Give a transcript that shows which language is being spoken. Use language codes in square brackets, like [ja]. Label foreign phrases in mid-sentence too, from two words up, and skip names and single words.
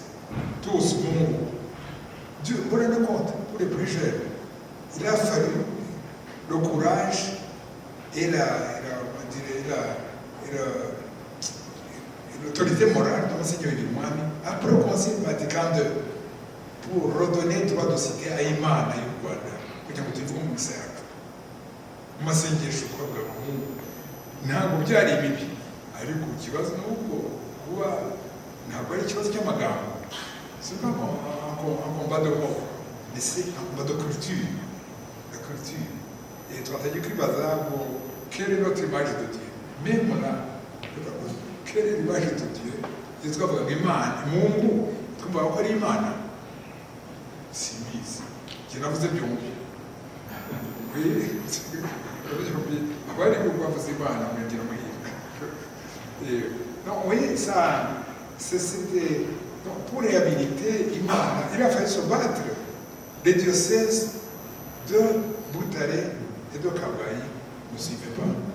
[fr] Tous, Mungu. Dieu, vous vous rendez compte, pour les plus jeunes, il a fallu le courage et l'autorité morale de Monseigneur Ilimwami après le Conseil Vatican II pour redonner droit de cité à [rw] Imana y'u Rwanda kugira ngo tuve mu musaka mu masengesho kuvuga ngo ntabwo byari bibi ariko ikibazo ni uko kuba ntabwo ari ikibazo cy'amagambo [fr] c'est pas un combat de mots mais c'est un combat de culture. Et [rw] twatangiye kwibaza ngo [fr] quelle est notre image de Dieu. Même là, quelle est l'image de Dieu? [rw] Twavuga ngo Imana, Mungu, twumva ko ari Imana. Simbizi. Njye navuze byombi. [fr] Oui, voilà pourquoi vous êtes pas là, donc, vous voyez, ça, c'était. Donc, pour réhabiliter, il a fallu se battre. Les diocèses de Boutaré et de Kabaï ne suivaient pas.